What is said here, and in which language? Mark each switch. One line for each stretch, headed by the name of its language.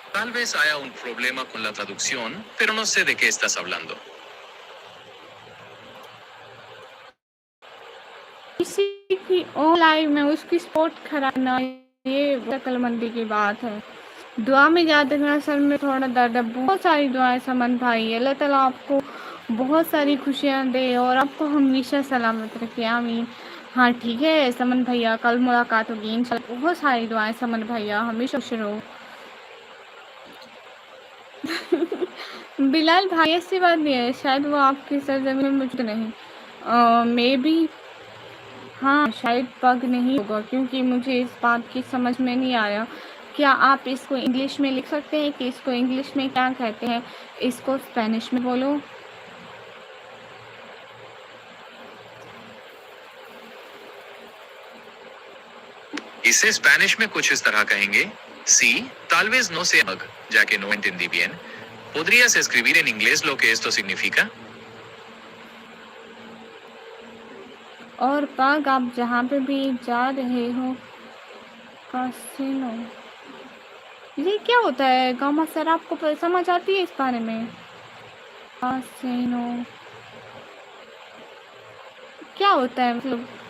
Spanish: Tal vez haya un problema con la traducción, pero no sé de qué estás hablando.
Hindi: किसी की live में उसकी sport खराब ना, ये अक्लमंदी की बात है। दुआ में याद रखना, सर में थोड़ा दर्द है। बहुत सारी दुआएं समन भाई, अल्लाह ताला आपको बहुत सारी खुशियां दे और आपको हमेशा सलामत रखे, आमीन। हाँ ठीक है समन भैया, कल मुलाकात होगी इंशाल्लाह। बहुत सारी दुआएं समन भैया, हमेशा खुश रहो। बिलाल भाई ऐसी बात नहीं है, शायद वो आपकी सरजमी में मुझे नहीं,
English: maybe
Hindi: हाँ शायद पग नहीं होगा, क्योंकि मुझे इस बात की समझ में नहीं आया। क्या आप इसको इंग्लिश में लिख सकते हैं कि इसको इंग्लिश में क्या कहते हैं? इसको स्पेनिश में बोलो। इसे स्पेनिश में कुछ इस तरह कहेंगे।
Spanish: Sí, tal vez no sea bug, ya que no entendí bien. ¿Podrías escribir en inglés lo que esto significa?
Hindi: और पग आप जहाँ पे भी जा रहे हो, कैसीनो, ये क्या होता है गामा सर? आपको समझ आती है इस बारे में? कैसीनो क्या होता है मतलब?